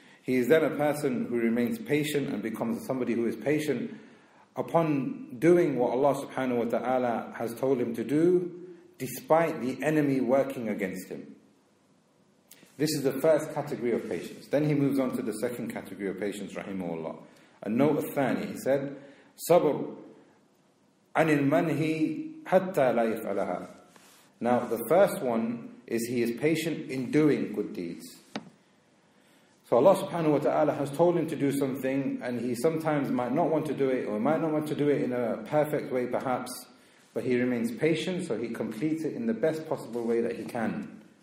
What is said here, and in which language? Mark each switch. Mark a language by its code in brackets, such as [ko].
[en] He is then a person who remains patient and becomes somebody who is patient upon doing what Allah subhanahu wa ta'ala has told him to do, despite the enemy working against him. This is the first category of patience. Then he moves on to the second category of patience, rahimahullah. [ar] النوع الثاني [en] he said [ar] صبر عن المنهي حتى لا يفعلها. [en] Now the first one is he is patient in doing good deeds. So Allah subhanahu wa ta'ala has told him to do something and he sometimes might not want to do it or might not want to do it in a perfect way perhaps, but he remains patient so he completes it in the best possible way that he can.